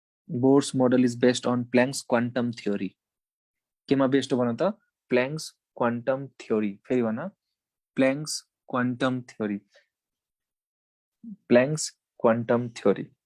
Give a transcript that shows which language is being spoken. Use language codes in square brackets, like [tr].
[en] Bohr's model is based on Planck's quantum theory. [ne] केमा based हो भन त Planck's quantum theory. फेरि भन [en] Planck's quantum theory. Planck's quantum theory.